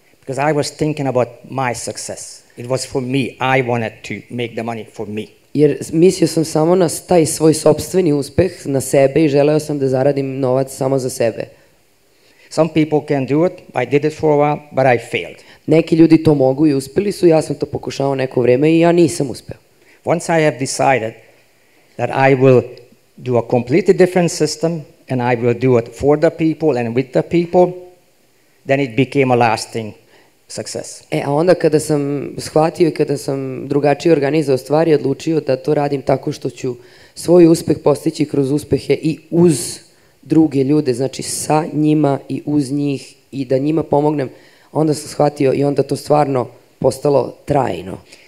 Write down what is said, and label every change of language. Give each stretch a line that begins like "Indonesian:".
English: Because I was thinking about my success. It was for me. I wanted to make the money for me.
Serbian: Jer mislio sam samo na taj svoj sopstveni uspeh, na sebe i želeo sam da zaradim novac samo za sebe.
English: Some people can do it. I did it for a while, but I failed.
Serbian: Neki ljudi to mogu i uspeli su, ja sam to pokušao neko vreme i ja nisam uspeo.
English: Once I have decided that I will do a completely different system and I will do it for the people and with the people, then it became a lasting success.
Serbian: A onda kada sam shvatio i kada sam drugačije organizovao stvari, odlučio da to radim tako što ću svoj uspeh postići kroz uspehe i uz druge ljude, znači sa njima i uz njih i da njima pomognem, onda sam shvatio i onda to stvarno postalo trajno.